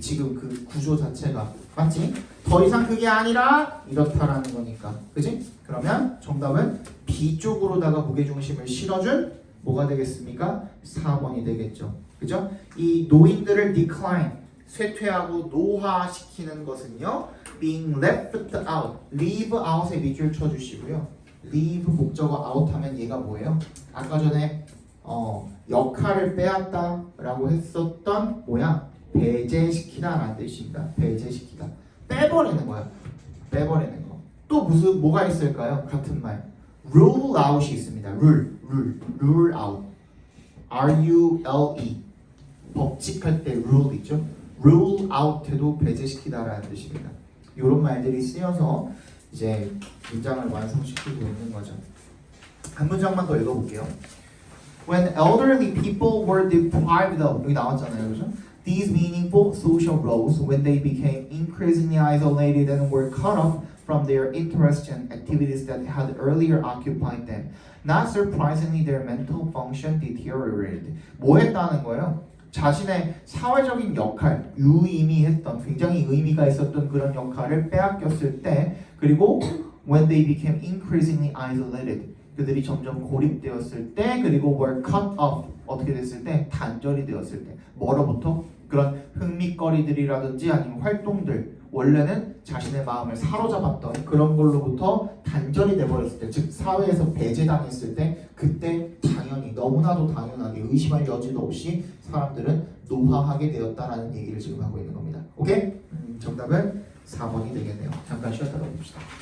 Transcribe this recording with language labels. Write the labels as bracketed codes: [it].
[ko] 지금 그 구조 자체가 맞지? 더 이상 그게 아니라 이렇다라는 거니까. 그지? 그러면 정답은 B 쪽으로다가 무게중심을 실어준 뭐가 되겠습니까? 4번이 되겠죠. 그죠? 이 노인들을 decline, 쇠퇴하고 노화시키는 것은요. [en] being left out, leave out에 [ko] 밑줄 쳐주시고요. leave 목적어 out 하면 얘가 뭐예요? 아까 전에 역할을 빼앗다라고 했었던 뭐야? 배제시키다라는 뜻입니다. 배제시키다. 빼버리는 거야. 빼버리는 거. 또 무슨 뭐가 있을까요? 같은 말. rule out이 있습니다. [en] rule out. R-U-L-E. [ko] 법칙할 때 rule 있죠? rule out에도 배제시키다라는 뜻입니다. 이런 말들이 쓰여서 이제 문장을 완성시키고 있는 거죠. 한 문장만 더 읽어볼게요. [en] When elderly people were deprived of [ko] 여기 나왔잖아요, 그죠? [en] These meaningful social roles, when they became increasingly isolated and were cut off from their interests and activities that had earlier occupied them, not surprisingly, their mental function deteriorated. [ko] 뭐 했다는 거예요? 자신의 사회적인 역할, 유의미했던, 굉장히 의미가 있었던 그런 역할을 빼앗겼을 때, 그리고 [en] when they became increasingly isolated, [ko] 그들이 점점 고립되었을 때, 그리고 [en] were cut off, [ko] 어떻게 됐을 때? 단절이 되었을 때. 뭐로부터? 그런 흥미거리들이라든지 아니면 활동들, 원래는 자신의 마음을 사로잡았던 그런 걸로부터 단절이 돼버렸을 때, 즉 사회에서 배제당했을 때, 그때 당연히 너무나도 당연하게 의심할 여지도 없이 사람들은 노화하게 되었다라는 얘기를 지금 하고 있는 겁니다. 오케이? 정답은 4번이 되겠네요. 잠깐 쉬었다 가봅시다.